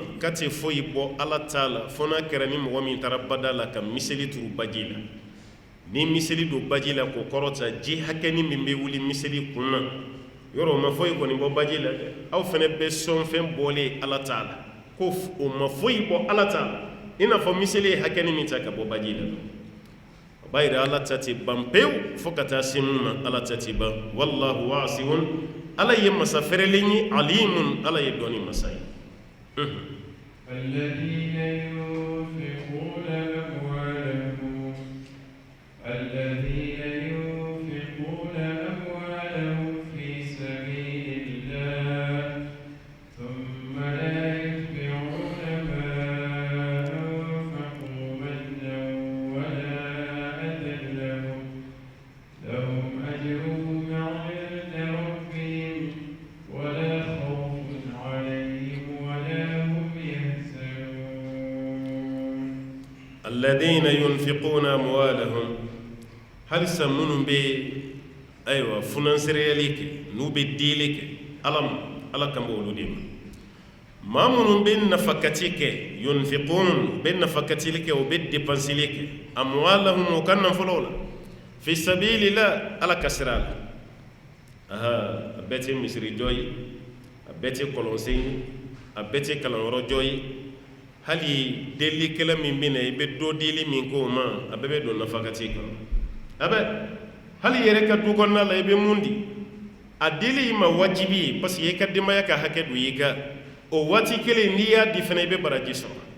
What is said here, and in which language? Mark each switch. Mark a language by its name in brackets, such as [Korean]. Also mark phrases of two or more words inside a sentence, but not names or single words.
[Bambara] ka tɛ foyi bɔ ala t'a la fo n'a kɛra ni mɔgɔ min taara bada la ka miseli turu baji la ni miseli don baji la k'o kɔrɔta ji hakɛni min bɛ wuli miseli kun na yɔrɔ o ma foyi kɔni bɔ baji la dɛ aw fɛnɛ bɛ sɔnfɛn bɔlen ala t'a la ko o ma foyi bɔ ala t'a la i n'a fɔ miseli ye hakɛni min ta ka bɔ baji la o b'a yira ala ta tɛ ban pewu fo ka taa se mun ma ala ta tɛ ban [Arabic] والله واسع [Bambara] ala ye masa fɛrɛlen ye alimun ala ye dɔɔni masa ye [Arabic] الذين ينفقون أموالهم في سبيل الله ثم لا يتبعون ما أنفقوا منا ولا أذى لهم أجرهم عند ربهم ولا خوف عليهم ولا هم يحزنون الذين ينفقون أموالهم [Bambara] hali sa minnu bɛ ayiwa funansiriyali kɛ n'u bɛ dili kɛ ala kan bɛ olu de ma maa minnu bɛ nafakati kɛ yunfiqun bɛ nafakatili kɛ o bɛ depansili kɛ amwalahum o ka nafolow la [Arabic] في سبيل الله [Bambara] ala ka sira la a bɛɛ tɛ misirijɔ ye a bɛɛ tɛ kɔlɔnsen ye a bɛɛ tɛ kalanyɔrɔjɔ ye hali deli kala min bina i be do deli min ko ma abe be do nafakati kan abe hali yere ka du konna la i be mundi a deli ma wajibi [French] parce que [Bambara] ka dimaya ka hake du yika o wati kele ni ya di fana i be baraji so